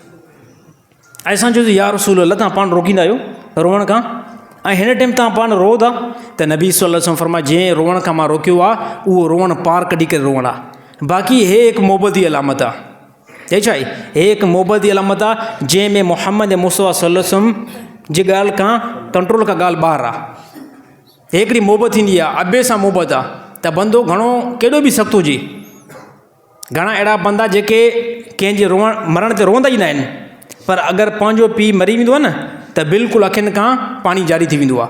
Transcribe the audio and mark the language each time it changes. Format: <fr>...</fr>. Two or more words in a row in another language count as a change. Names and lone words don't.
<sd>ऐं असां चयोसीं,</sd> <ar>يا رسول الله,</ar> <sd>तव्हां पाण रोकींदा आहियो रोअण खां, ऐं हिन टाइम तव्हां पाण रो था? त नबी</sd> <ar>صلى الله عليه وسلم</ar> <sd>फरमाया, जंहिं रोअण खां मां रोकियो आहे, उहो रोअणु पार कढी करे रोअणु आहे। बाक़ी हे हिकु मोहबत जी अलामत आहे। हे छा आहे? हे हिकु मोहबत जी अलामत आहे, जंहिंमें मुहम्मद मुस्तफ़ा</sd> <ar>صلى الله عليه وسلم</ar> <sd>जी ॻाल्हि खां, कंट्रोल खां ॻाल्हि ॿाहिरि आहे। हिकिड़ी मोहबत थींदी आहे, अबे सां मोहबत आहे, त बंदो घणो केॾो बि सख़्तु हुजे। घणा अहिड़ा बंदा जेके कंहिंजे मरण ते रोअंदा ई न आहिनि, पर अगरि पंहिंजो पीउ मरी वेंदो आहे न, त बिल्कुलु अखियुनि खां पाणी जारी थी वेंदो आहे।</sd>